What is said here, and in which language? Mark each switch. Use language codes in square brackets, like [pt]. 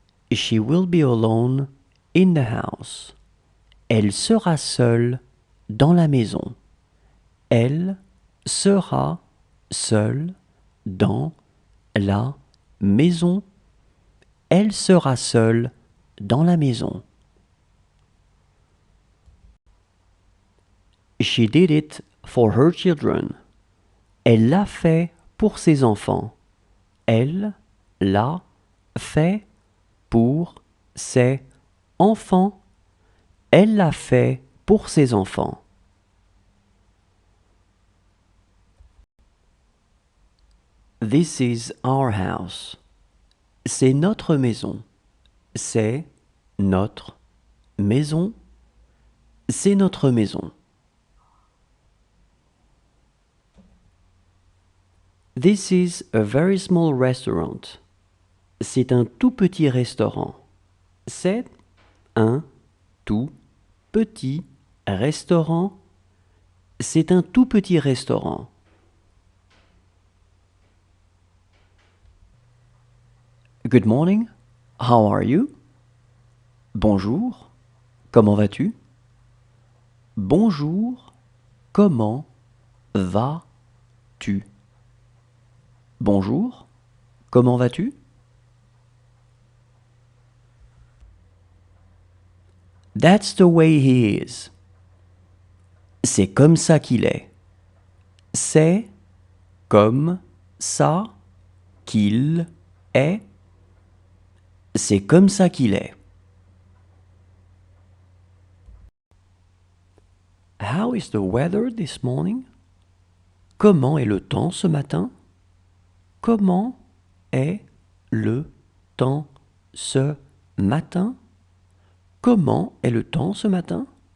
[en] She will be alone in the house. [fr] Elle sera seule dans la maison. Elle sera seule dans la maison. Elle sera seule dans la maison. [en] She did it for her children. [fr] Elle l'a fait pour ses enfants. Elle l'a fait pour ses enfants. Elle l'a fait pour ses enfants. [en] This is our house. [fr] C'est notre maison. C'est notre maison. C'est notre maison. [en] This is a very small restaurant. [fr] C'est un tout petit restaurant. C'est un tout petit restaurant. C'est un tout petit restaurant. [en] Good morning. How are you? [fr] Bonjour. Comment vas-tu? Bonjour. Comment vas-tu? Bonjour. Comment vas-tu? [en] That's the way he is. [fr] C'est comme ça qu'il est. C'est comme ça qu'il est. C'est comme ça qu'il est. [en] How is the weather this morning? [fr] Comment est le temps ce matin? Comment est le temps ce matin? Comment est le temps ce matin?